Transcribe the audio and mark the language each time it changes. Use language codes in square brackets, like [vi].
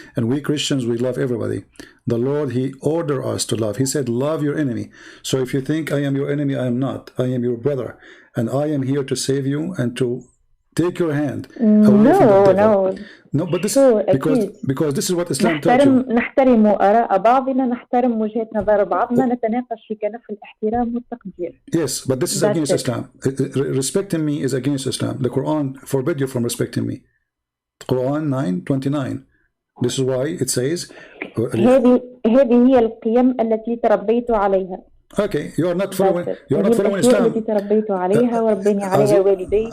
[en] And we Christians, we love everybody. The Lord, he ordered us to love. He said, love your enemy. So if you think I am your enemy, I am not. I am your brother. And I am here to save you and to take your hand away from the devil. No, but this because this is what Islam taught you. [ar] نحترم آراء بعضنا، نحترم وجهة نظر بعضنا، نتناقش في كنف الاحترام والتقدير. [en] Yes, but this is against Islam. Respecting me is against Islam. The Quran forbid you from respecting me. Quran 9:29. This is why it says [ar] هذه هي القيم التي تربيت عليها. [en] Okay, you are not following Islam. [ar] التي تربيت عليها وربني عليها والدي.